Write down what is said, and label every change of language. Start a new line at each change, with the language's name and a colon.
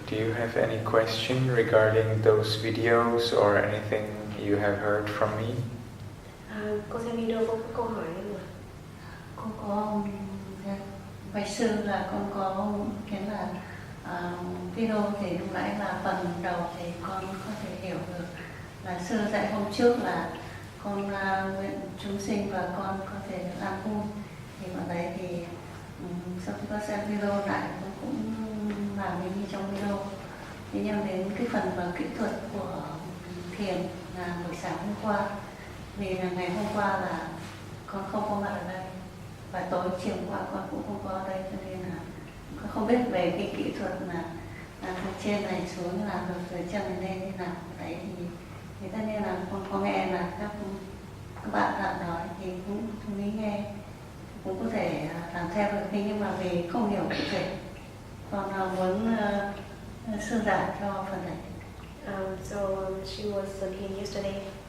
English: Do you have any question regarding those videos or anything you have heard from me?
Vietnamese: Cô xem video có câu hỏi không ạ? Con có bạch sư là con có cái là video thì lúc nãy là phần đầu thì con có thể hiểu được là sư dạy hôm trước là con nguyện chúng sinh và con có thể an vui. Thì vào đấy thì sau khi con xem video lại con cũng nào mình đi trong video. Thế nhưng đến cái phần và kỹ thuật của thiền là buổi sáng hôm qua, vì là ngày hôm qua là con không có mặt ở đây và tối chiều qua con cũng không có ở đây, cho nên là con không biết về cái kỹ thuật là từ trên này xuống là từ chân này lên như nào. Đấy thì tất nhiên là con có nghe là các bạn nói thì cũng nghĩ nghe, cũng có thể làm theo được, nhưng mà vì không hiểu cụ thể, con muốn sư giảng cho phần này.
English: So she was here yesterday.